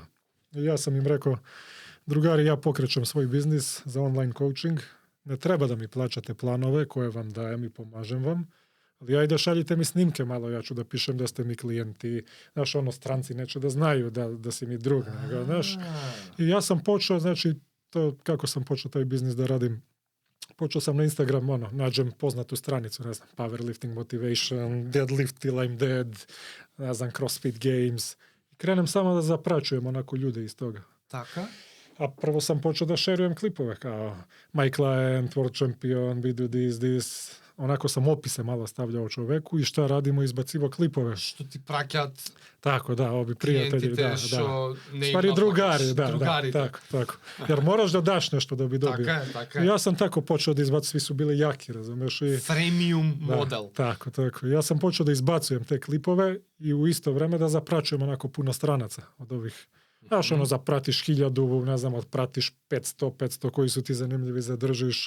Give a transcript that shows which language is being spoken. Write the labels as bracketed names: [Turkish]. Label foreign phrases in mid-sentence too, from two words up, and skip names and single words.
[Serbian] I ja sam im rekao, drugari, ja pokrećem svoj biznis za [English] online coaching, [Serbian] ne treba da mi plaćate planove koje vam dajem i pomažem vam, ali ajde šaljite mi snimke malo, ja ću da pišem da ste mi klijenti, znaš, stranci neće da znaju da si mi drug, nego, znaš. I ja sam počeo, znači, to kako sam počeo taj biznis da radim, počeo sam na Instagram, nađem poznatu stranicu, ne znam, [English] powerlifting motivation, deadlift till I'm dead, [Serbian] ne znam, CrossFit Games. I krenem samo da zapraćujem onako ljude iz toga. [Macedonian] Така. [Serbian] A prvo sam počeo da šerujem klipove, kao [English] my client, world champion, we do this. [Serbian] Onako sam opise malo stavljao čoveku i šta radimo, izbacivo klipove. [Macedonian] Што ти праќат [Serbian] Tako, da, ovi prijatelji, da. ne Stvari ima drugari, drugari, da, tako. Jer moraš da daš nešto da bi dobio. [Macedonian] Така е. [Serbian] Ja sam tako počeo da izbacim, svi su bili jaki, razumeš? I, [English] Freemium model. [Serbian] Tako. Ja sam počeo da izbacujem te klipove i u isto vreme da zapraćujem onako puno stranaca od ovih. Znaš, zapratiš 1000, ne znam, odpratiš 500 koji su ti zanimljivi, zadržiš.